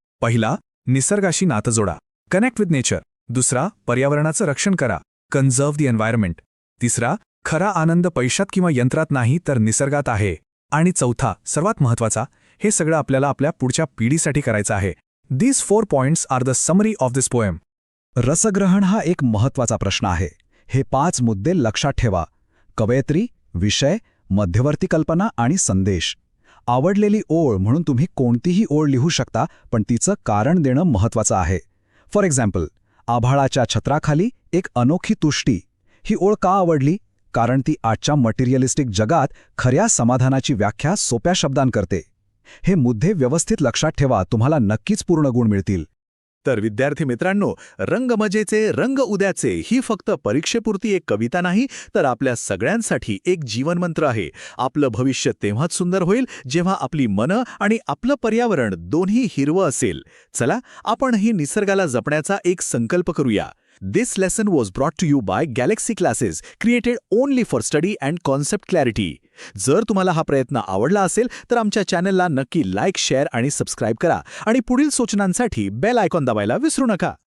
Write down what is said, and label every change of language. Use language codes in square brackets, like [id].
[mr] पहिला, निसर्गाशी नातं जोडा, [en] Connect with nature. [mr] दुसरा, पर्यावरणाचं रक्षण करा, [en] Conserve the environment. [mr] तिसरा, खरा आनंद पैशात किंवा यंत्रात नाही तर निसर्गात आहे. आणि चौथा, सर्वात महत्त्वाचा, हे सगळं आपल्याला आपल्या पुढच्या पिढीसाठी करायचं आहे. [en] These 4 points are the summary of this poem. [mr] रसग्रहण हा एक महत्त्वाचा प्रश्न आहे. हे 5 मुद्दे लक्षात ठेवा. कवयित्री, विषय, मध्यवर्ती कल्पना आणि संदेश. आवडलेली ओळ म्हणून तुम्ही कोणतीही ओळ लिहू शकता, पण तिचं कारण देणं महत्त्वाचं आहे. [en] for example, [mr] आभाळाच्या छत्राखाली एक अनोखी तुष्टी. ही ओळ का आवडली? कारण ती आजच्या मटेरियलिस्टिक जगात खऱ्या समाधानाची व्याख्या सोप्या शब्दांत करते. हे मुद्दे व्यवस्थित लक्षात ठेवा, तुम्हाला नक्कीच पूर्ण गुण मिळतील. तर विद्यार्थी मित्रांनो, रंग मजेचे रंग उद्याचे ही फक्त परीक्षेपुरती एक कविता नाही, तर आपल्या सगळ्यांसाठी एक जीवनमंत्र आहे. आपलं भविष्य तेव्हाच सुंदर होईल जेव्हा आपली मनं आणि आपलं पर्यावरण दोन्ही हिरवं असेल. चला, आपणही निसर्गाला जपण्याचा एक संकल्प करूया. [en] This lesson was brought to you by Galaxy Classes, created only for study and concept clarity. [mr] जर तुम्हाला हा प्रयत्न आवडला असेल तर आमच्या चॅनलला नक्की लाईक, शेअर आणि सबस्क्राईब करा आणि पुढील सूचनांसाठी बेल आयकॉन दाबायला विसरू नका.